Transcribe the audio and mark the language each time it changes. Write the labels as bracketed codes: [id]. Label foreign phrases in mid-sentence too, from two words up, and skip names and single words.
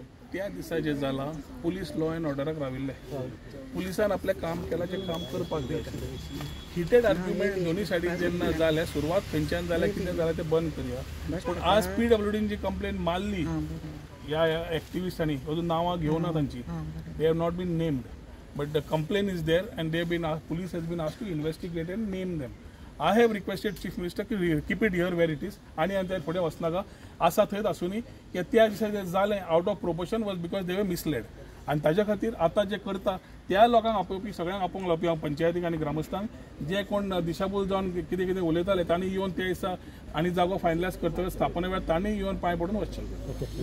[kok] त्या दिसा जे जाला पुलीस लॉ अँड ऑर्डराक राविल्ले पुलिसान आपलें काम केलां जें काम करपाक जाय [en] heated argument [kok] दोनूय सायडीन जेन्ना जाले सुरवात खंयच्यान जाल्या कितें जालें तें बंद करुया पूण आज PWDन जी कंप्लेन मारली ह्या एक्टिविस्टांनी अजून नांवां घेवना तांची [en] they have not been named but the complaint is there and they been police has been asked to investigate and name them I have requested chief minister [kok] की [en] keep it here where it is [kok] आनी त्या फुडें वचनाका आसा थंयच आसुनी की त्या दिसा जें जालें [en] out of proportion was because they were misled [kok] आनी ताज्या खातीर आतां जे करता त्या लोकांक आपोवपी सगळ्यांक आपोवंक लावपी हांव पंचायतीक आनी ग्रामस्थांक जे कोण दिशाभूल जावन कितें कितें उलयताले तांणी येवन ते दिसा आनी जागो फायनलायज करतले स्थापने वेळार तांणी येवन पांय पडून वचचें